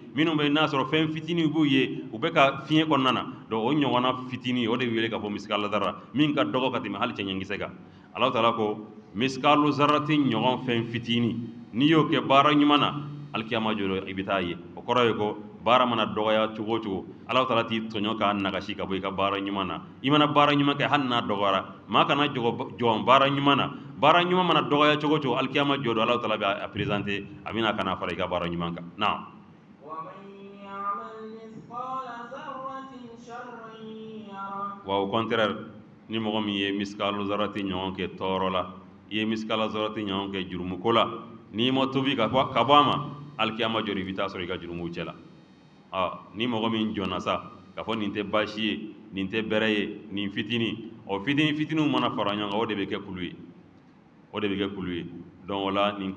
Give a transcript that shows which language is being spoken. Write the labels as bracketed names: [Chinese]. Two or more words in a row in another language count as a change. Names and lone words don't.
[Bambara] minnu bɛ n'a sɔrɔ fɛn fitinin b'u ye u bɛ ka fiɲɛ kɔnɔna na donc o ɲɔgɔnna fitinin o de bɛ wele ka fɔ [Arabic] مثقال ذرة [Bambara] min ka dɔgɔ ka tɛmɛ hali cɛncɛnkisɛ kan ala taala ko [Arabic] مثقال ذرة [Bambara] ɲɔgɔn fɛn fitinin n'i y'o kɛ baara ɲuman na alikiyama jɔ i bɛ taa ye o kɔrɔ ye ko baara mana dɔgɔya cogo o cogo ala taala t'i tɔɲɔ k'a nagasi ka bɔ i ka baara ɲuman na i mana baara ɲuman kɛ hali n'a dɔgɔyara maa kana jɔn baara ɲuman na baara ɲuman mana dɔgɔya cogo o cogo alikiyama jɔ don ala taala bɛ a présenter a bɛna ka na fara i ka baara ɲuman kan na [Arabic] ومن يعمل مثقال ذرة شرا يره [Bambara] wa [French] au contraire [Bambara] ni mɔgɔ min ye [Arabic] مثقال ذرة [Bambara] ɲɔgɔn kɛ tɔɔrɔ la i ye [Arabic] مثقال ذرة [Bambara] ɲɔgɔn kɛ jurumuko la n'i ma tobi ka bɔ a ma alikiyama jɔ i bɛ taa sɔrɔ i ka jurumuw cɛ la ni mɔgɔ min jɔnna sa k'a fɔ nin tɛ baasi ye nin tɛ bɛrɛ ye nin fitinin o fitinin fitininw mana fara ɲɔgɔn kan o de bɛ kɛ kulu ye o de bɛ kɛ kulu ye donc o la nin